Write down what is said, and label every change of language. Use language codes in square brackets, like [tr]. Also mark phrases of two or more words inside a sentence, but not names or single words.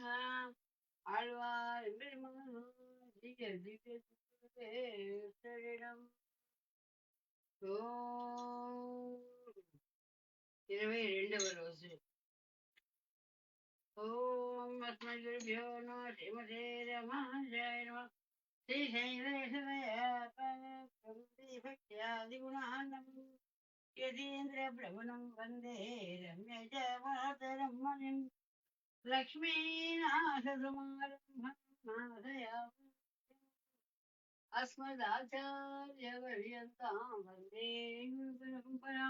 [te] ఆళ్వార్ పెరుమాళ్ దివ్య దివ్య శరణం. ఓం 22వ రోజు. [sa] ఓం అస్మద్గురుభ్యో నమః. శ్రీమతే రామానుజాయ నమః. श्रीशैलेशदयादिगुणानं यतीन्द्रप्रभुनं वन्दे रम्यज मातरं मुनिं लक्ष्मीनाथसमारम्भां अस्मदाचार्यपर्यन्तां वन्दे गुरुपरम्परां.